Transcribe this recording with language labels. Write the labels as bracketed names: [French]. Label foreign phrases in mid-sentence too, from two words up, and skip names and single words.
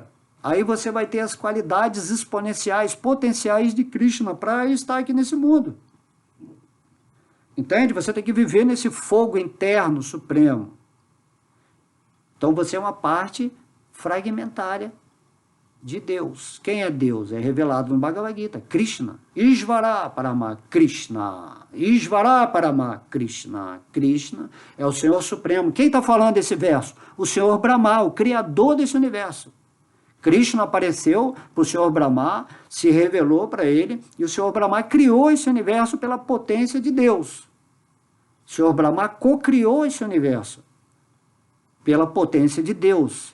[Portuguese] Aí você vai ter as qualidades exponenciais, potenciais de Krishna para estar aqui nesse mundo. Entende? Você tem que viver nesse fogo interno supremo. Então você é uma parte fragmentária de Deus. Quem é Deus? É revelado no Bhagavad Gita. Krishna. [Sanskrit] ईश्वर परम कृष्ण। ईश्वर परम कृष्ण. [Portuguese] Krishna é o Senhor Supremo. Quem está falando desse verso? O Senhor Brahma, o Criador desse universo. Krishna apareceu para o Senhor Brahma, se revelou para ele, e o Senhor Brahma criou esse universo pela potência de Deus. O Senhor Brahma co-criou esse universo pela potência de Deus.